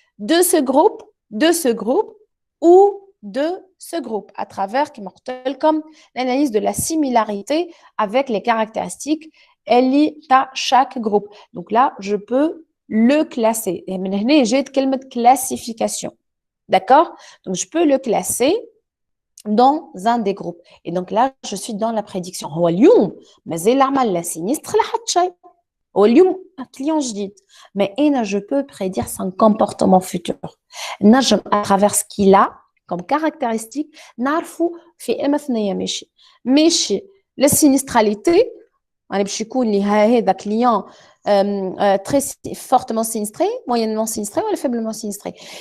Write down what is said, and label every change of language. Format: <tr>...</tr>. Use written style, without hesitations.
<fr>de ce groupe ou de ce groupe à travers comme l'analyse de la similarité avec les caractéristiques liées à chaque groupe. Donc là, je peux le classer. Et maintenant, j'ai une classification. D'accord? Donc, je peux le classer dans un des groupes. Et donc là, je suis dans la prédiction.</fr> <ar>هو اليوم مازال العمل لا sinistre لا حتى شيء. هو اليوم</ar> <fr>un client</fr> <ar>جديد.</ar> <fr>Mais je peux prédire son comportement futur.</fr> <ar>نجم</ar> <fr>à travers ce qu'il a comme caractéristique</fr> <ar>نعرفوا في اما ثنيه ماشي</ar> <fr>la sinistralité</fr> <ar>يعني باش يكون لي هذا</ar> <fr>client très fortement sinistré, moyennement sinistré ou faiblement sinistré.</fr>